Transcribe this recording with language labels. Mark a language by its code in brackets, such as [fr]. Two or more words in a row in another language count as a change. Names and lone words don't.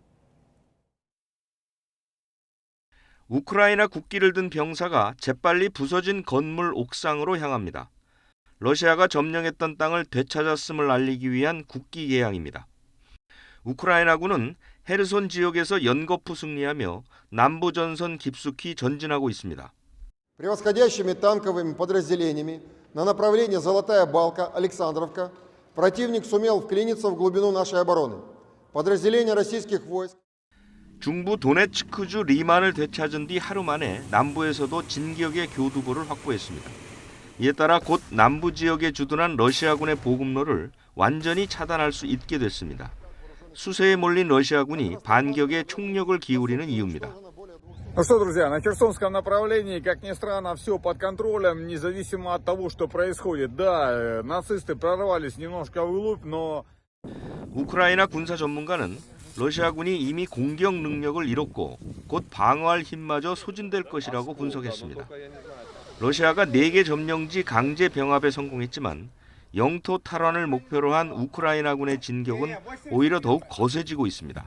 [ko] 우크라이나 국기를 든 병사가 재빨리 부서진 건물 옥상으로 향합니다. 러시아가 점령했던 땅을 되찾았음을 알리기 위한 국기 개양입니다. 우크라이나군은 헤르손 지역에서 연거푸 승리하며 남부 전선 깊숙이 전진하고 있습니다. [ru] Превосходящими танковыми подразделениями на направлении Золотая Балка, Александровка противник сумел вклиниться в глубину нашей обороны. Подразделения российских войск [ko] 중부 도네츠크주 리만을 되찾은 뒤 하루 만에 남부에서도 진격의 교두보를 확보했습니다. 이에 따라 곧 남부 지역에 주둔한 러시아군의 보급로를 완전히 차단할 수 있게 됐습니다. 수세에 몰린 러시아군이 반격에 총력을 기울이는 이유입니다. [ru] Ну что, друзья, на Херсонском направлении, как ни странно, все под контролем, независимо от того, что происходит. Да, нацисты прорвались немножко вглубь, но... [ko] 우크라이나 군사 전문가는 러시아군이 이미 공격 능력을 잃었고 곧 방어할 힘마저 소진될 것이라고 분석했습니다. 러시아가 4개 점령지 강제 병합에 성공했지만 영토 탈환을 목표로 한 우크라이나군의 진격은 오히려 더욱 거세지고 있습니다.